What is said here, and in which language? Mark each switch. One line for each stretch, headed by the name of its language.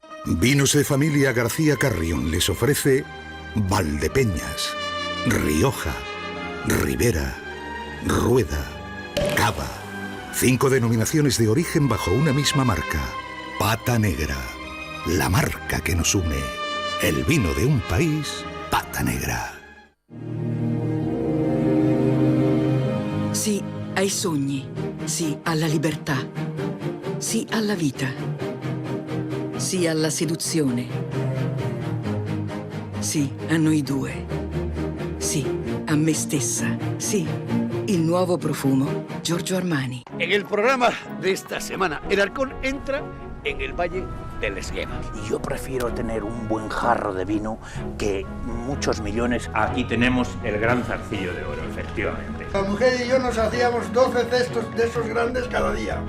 Spanish: Vinos de Familia García Carrión les ofrece Valdepeñas, Rioja, Ribera, Rueda, Cava, 5 denominaciones de origen bajo una misma marca. Pata Negra, la marca que nos une. El vino de un país, Pata Negra.
Italian: Sì ai sogni, sì alla libertà, sì alla vita, sì alla seduzione, sì a noi due, sì a me stessa, sì, il nuovo profumo Giorgio Armani.
Spanish: En el programa de esta semana, el halcón entra en el Valle del Esgueva. Y yo prefiero tener un buen jarro de vino que muchos millones. Aquí tenemos el gran zarcillo de oro, efectivamente. La mujer y yo nos hacíamos 12 cestos de esos grandes cada día.